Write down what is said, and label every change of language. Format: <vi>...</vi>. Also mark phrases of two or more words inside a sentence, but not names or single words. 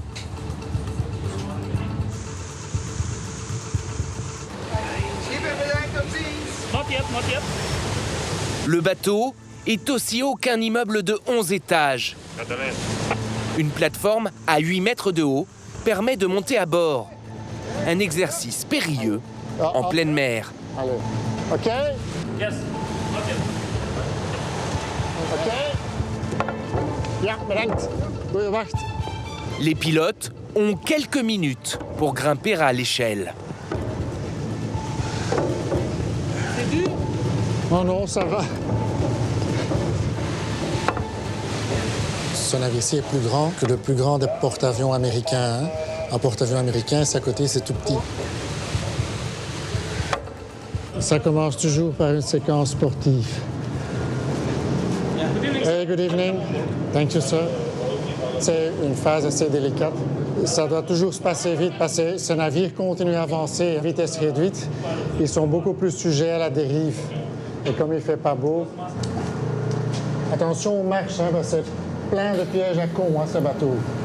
<fr>Le bateau est aussi haut qu'un immeuble de 11 étages. Une plateforme à 8 mètres de haut permet de monter à bord. Un exercice périlleux en pleine mer. Allez. OK? Yes.</fr> <nl>OK? Ja, bedankt. Goeie wacht.</nl> <fr>Les pilotes ont quelques minutes pour grimper à l'échelle. C'est dur? Non, non, ça va. Ce navire-ci est plus grand que le plus grand des porte-avions américains. Un porte-avions américain, à côté, c'est tout petit. Ça commence toujours par une séquence sportive.</fr> <en>Hey, good evening. Thank you, sir.</en> <fr>C'est une phase assez délicate. Ça doit toujours se passer vite parce que ce navire continue à avancer à vitesse réduite. Ils sont beaucoup plus sujets à la dérive. Et comme il ne fait pas beau, attention aux marches, hein, parce que c'est plein de pièges à cons, hein, ce bateau.</fr>